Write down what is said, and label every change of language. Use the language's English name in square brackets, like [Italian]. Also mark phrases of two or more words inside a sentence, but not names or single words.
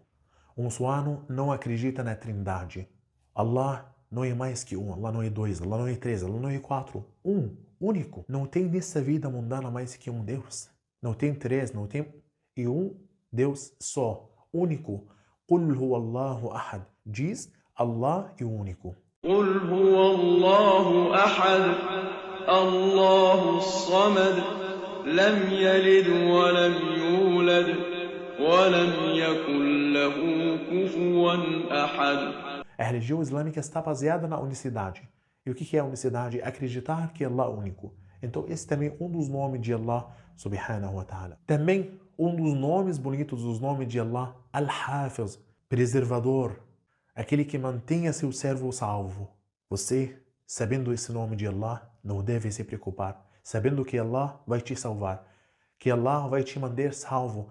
[Portuguese] O muçulmano não acredita na trindade. Allah não é mais que um, Allah não é dois, Allah não é três, Allah não é quatro. Um, único. Não tem nessa vida mundana mais que um Deus. Não tem três, não tem... E um Deus só, único. [Arabic] قل هو الله أحد. [Portuguese] Diz, Allah é o único. [Arabic] قل هو الله أحد الله الصمد لم يلد ولم يولد ولم يكن له كفوا أحد. [Portuguese] A religião islâmica está baseada na unicidade. E o que é a unicidade? Acreditar que Allah é único. Então esse também é um dos nomes de Allah [Arabic] سبحانه وتعالى. [Portuguese] Também um dos nomes bonitos, os nomes de Allah, Al-Hafiz, preservador, aquele que mantenha seu servo salvo. Você, sabendo esse nome de Allah, não deve se preocupar, sabendo que Allah vai te salvar, que Allah vai te manter salvo.